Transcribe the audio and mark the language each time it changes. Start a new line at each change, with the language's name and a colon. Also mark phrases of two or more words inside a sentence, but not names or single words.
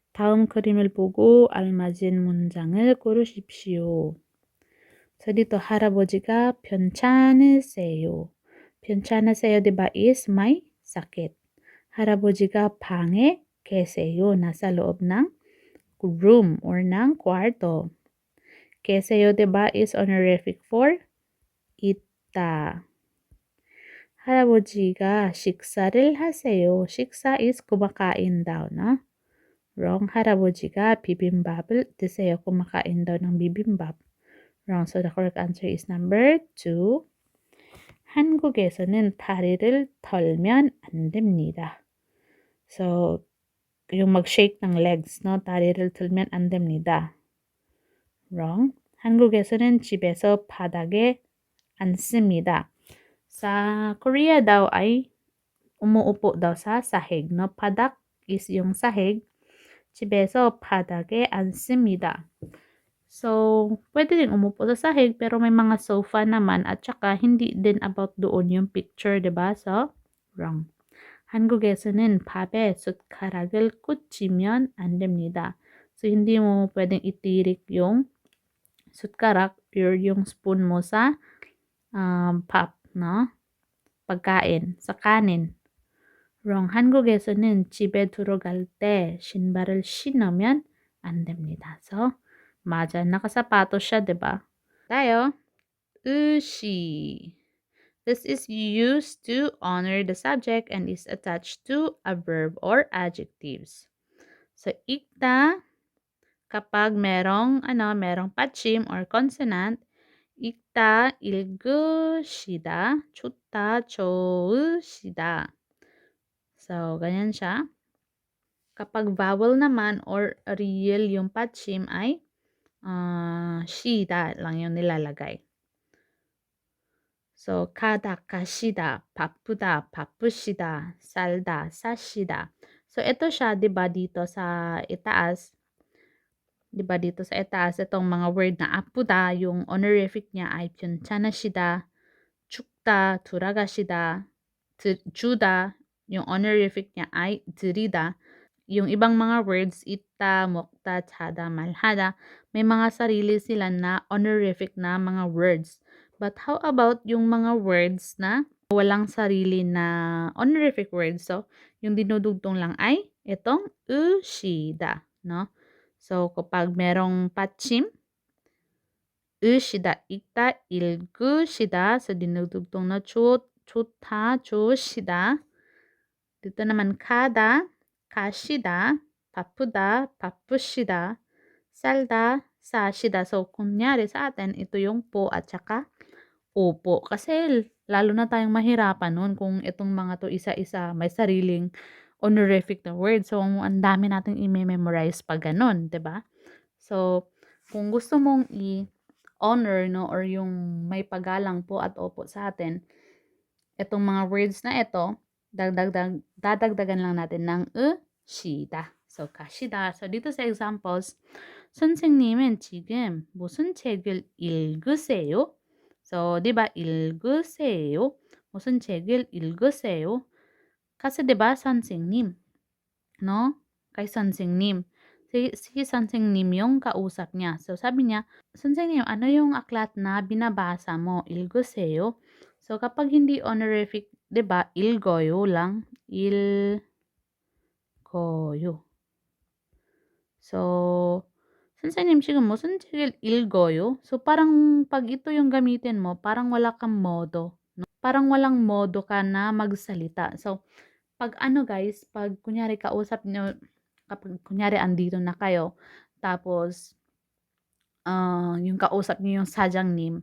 Korean: 다음 그림을 보고 알맞은 문장을 고르십시오.
Filipino: So dito
Korean: 할아버지가 괜찮으세요. 괜찮으세요,
Filipino: diba is may sakit.
Korean: 할아버지가 방에 계세요.
Filipino: Nasa loob ng room or ng kwarto. Keseyo, diba,
English: is honorific for 있다.
Korean: 할아버지가 식사를 하세요.
Filipino: 식사 is kumakain daw, no? Wrong.
Korean: 할아버지가 bibimbap을 드세요.
Filipino: Kumakain daw ng bibimbap. Wrong.
English: So the correct answer is number 2.
Korean: 한국에서는 다리를 털면 안 됩니다.
Filipino: So, yung mag-shake ng legs, no?
Korean: 다리를 털면 안 됩니다. Wrong. 한국에서는 집에서 바닥에 앉습니다.
Filipino: Sa Korea daw ay umuupo daw sa sahig, no? Padak is yung sahig.
Korean: 집에서 바닥에 앉습니다.
Filipino: So, pwede din umupo sa sahig pero may mga sofa naman at saka hindi din about doon yung picture, diba?
English: So, wrong.
Korean: 한국에서는 밥에 숟가락을 꽂으면 안 됩니다.
Filipino: So, hindi mo pwedeng itirik yung 숟가락 or yung spoon mo sa 밥, no? pagkain, sa kanin. Wrong.
Korean: 한국에서는 집에 들어갈 때 신발을 신으면 안 됩니다. So, 맞아.
Filipino: Nakasapatos siya, diba? Tayo.
Korean: 의시.
English: This is used to honor the subject and is attached to a verb or adjectives. So,
Filipino: ikta, kapag merong patchim or consonant,
Korean: 읽다, 읽으시다, 좋다, 좋으시다.
Filipino: So, ganyan siya. Kapag vowel naman or real yung patchim ay shida lang yung nilalagay. So,
Korean: 가다, 가시다, 바쁘다, 바쁘시다, 살다, 사시다.
Filipino: So, ito siya, diba, dito sa itaas. Diba dito sa itaas, itong mga word na apuda, yung honorific niya ay
Korean: 괜찮으시다, 춥다, 돌아가시다, 주다,
Filipino: yung honorific niya ay 드리다. Yung ibang mga words,
Korean: 있다, 먹다, 자다, 말하다,
Filipino: may mga sarili sila na honorific na mga words.
English: But how about
Filipino: yung mga words na walang sarili na
English: honorific words?
Filipino: So, yung dinudugtong lang ay itong 으시다, no? So, kapag merong patchim,
Korean: 으시다, 읽다, 읽으시다.
Filipino: So, dinudugtong na
Korean: 좋다, 좋으시다.
Filipino: Dito naman,
Korean: 가다, 가시다, 바쁘다, 바쁘시다, 살다, 사시다.
Filipino: So, kunyari sa atin, ito yung po at saka opo. Kasi, lalo na tayong mahirapan nun kung itong mga to isa-isa may sariling honorific na word. So, ang dami nating i-memorize pag ganun, 'di ba? So, kung gusto mong i-honor, no, or yung may paggalang po at opo sa atin, itong mga words na ito, dadagdagan lang natin ng 시다. So, 가시다. So, dito sa examples,
Korean: 선생님은 지금 무슨 책을 읽으세요?
Filipino: So, di ba,
Korean: 읽으세요? 무슨 책을 읽으세요?
Filipino: Kasi, di ba, 선생님, no? Kay 선생님. Si 선생님 yung kausap niya. So, sabi niya, 선생님, ano yung aklat na binabasa mo? 읽으세요? So, kapag hindi honorific, di ba,
Korean: 읽어요 lang. 읽어요. So, 선생님, 지금 무슨 책을 읽어요?
Filipino: So, parang pag ito yung gamitin mo, parang wala kang modo. No? Parang walang modo ka na magsalita. So, pag guys, pag kunyari kausap nyo, kapag kunyari andito na kayo, tapos, yung kausap niyo yung sajangnam.